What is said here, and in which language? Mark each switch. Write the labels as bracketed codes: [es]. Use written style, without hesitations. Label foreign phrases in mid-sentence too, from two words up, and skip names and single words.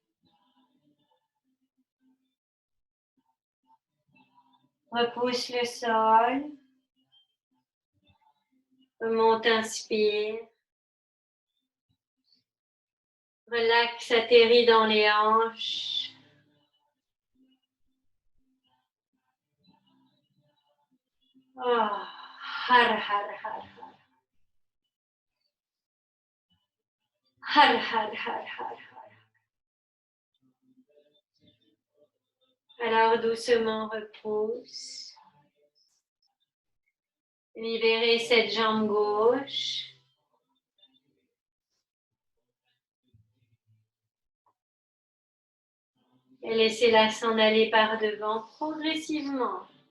[fr] Repousse le sol. Remonte, inspire. Relax, atterrit dans les hanches. Oh, har, har, har, har. Har, har, har, har, har. Alors doucement repousse. Libérez cette jambe gauche. Et laissez-la s'en aller par devant progressivement.